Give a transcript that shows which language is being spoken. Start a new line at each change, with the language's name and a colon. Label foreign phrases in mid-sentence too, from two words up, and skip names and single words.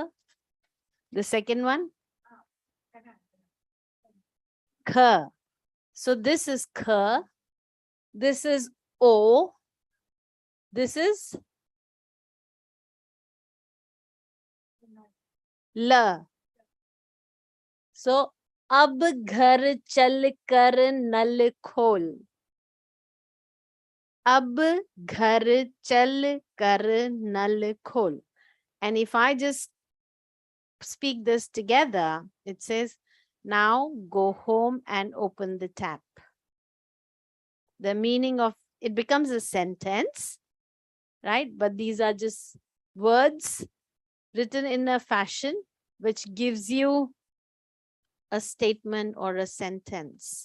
English: The second one? K. So this is K. This is O. This is L. So,
Hindi: ab ghar chal kar nal khol. Ab ghar chal kar nal khol.
English: And if I just speak this together, it says, now go home and open the tap. The meaning of it becomes a sentence, right? But these are just words written in a fashion which gives you a statement or a sentence.